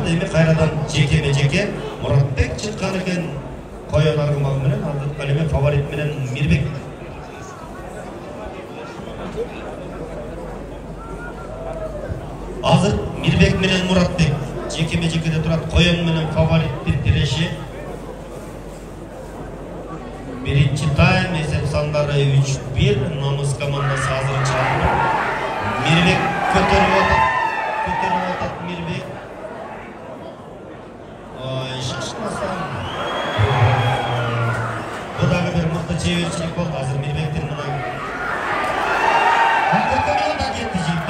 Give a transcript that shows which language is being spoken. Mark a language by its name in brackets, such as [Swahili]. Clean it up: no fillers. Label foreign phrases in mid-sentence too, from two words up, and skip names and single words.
[Kyrgyz] Эми кайрадан жекеме-жеке Муратбек чыккан экен. Коен аргымагы менен, ал эми фаворит менен Мирбек. Азыр Мирбек менен Муратбек жекеме-жекеде турат. Коен менен фавориттин тиреши. Биринчи тайм эсеп сандары 3-1. Намыс командасы азыр чалды. Мирбек көтөрүп атат Мирбек. Ой, шашмасан. Бу дагы бир мыкты чеберчилик болду. Азыр Мирбектин мына акыркы минутта кетти жигиттер.